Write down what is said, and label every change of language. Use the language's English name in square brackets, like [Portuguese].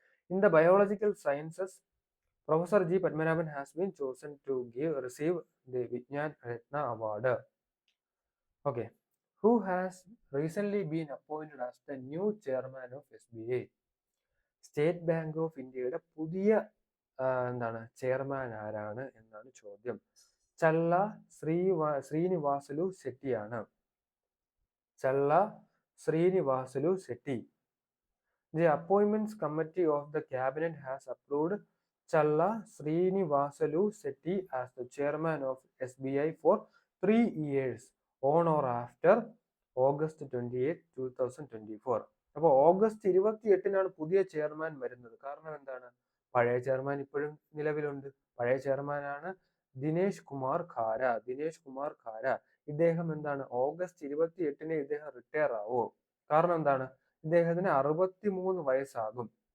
[English] In the biological sciences, Professor G. Padmanabhan has been chosen to receive the Vigyan Ratna Award. Okay. Who has recently been appointed as the new chairman of SBI? [Malayalam] State bank of ഇന്ത്യയുടെ പുതിയ chairman ആരാണ് എന്നാണ് ചോദ്യം. ചല്ല Srinivasulu ശെട്ടിയാണ്. ചല്ല Srinivasulu ശെട്ടി. [English] The Appointments Committee of the Cabinet has approved Challa Srinivasalu Shetty as the chairman of SBI for 3 years on or after August 28, 2024. [Malayalam] അപ്പോൾ August 28-നാണ് പുതിയ chairman വരുന്നത്. കാരണം എന്താണ്? പഴയ ചെയർമാൻ ഇപ്പോഴും നിലവിലുണ്ട്. പഴയ ചെയർമാനാണ് ദിനേശ് കുമാർ ഖാര. ദിനേശ് കുമാർ ഖാര ഇദ്ദേഹം എന്താണ്? ഓഗസ്റ്റ് 28-ന് ഇദ്ദേഹം റിട്ടയർ ആവോ? കാരണം എന്താണ്? ഇദ്ദേഹത്തിന് 63 വയസ്സാകും.